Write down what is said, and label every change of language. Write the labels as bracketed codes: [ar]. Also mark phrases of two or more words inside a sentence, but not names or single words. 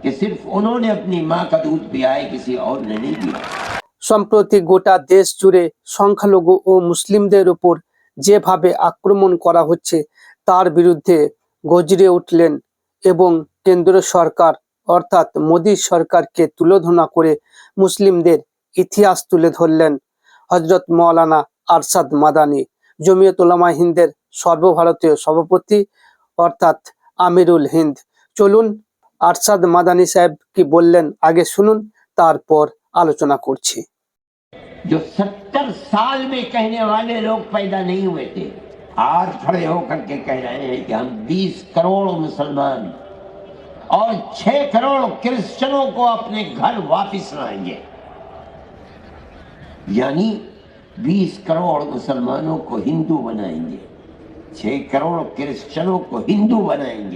[ur] کہ صرف انہوں نے اپنی ماں کا دودھ پیا ہے, کسی اور نے نہیں پیا. [bn] সম্প্রতি গোটা দেশ জুড়ে সংখ্যালঘু ও মুসলিমদের উপর যেভাবে আক্রমণ করা হচ্ছে তার বিরুদ্ধে গর্জে উঠলেন এবং কেন্দ্র সরকার অর্থাৎ মোদী সরকারকে তুলোধনা করে মুসলিমদের ইতিহাস তুলে ধরলেন হযরত মাওলানা আরশাদ মাদানী, জমিয়ত উলামা হিন্দের সর্বভারতীয় সভাপতি অর্থাৎ আমিরুল হিন্দ। চলুন আরশাদ মাদানী সাহেব কি বললেন আগে শুনুন, তারপর আলোচনা করছি। [ur] جو 70 سال میں کہنے والے لوگ پیدا نہیں ہوئے تھے, آج کھڑے ہو کر کے کہہ رہے ہیں کہ ہم 20 کروڑ مسلمان اور 6 کروڑ کرسچنوں کو اپنے گھر واپس لائیں گے. یعنی 20 کروڑ مسلمانوں کو ہندو بنائیں گے, 6 کروڑ کرسچنوں کو ہندو بنائیں گے.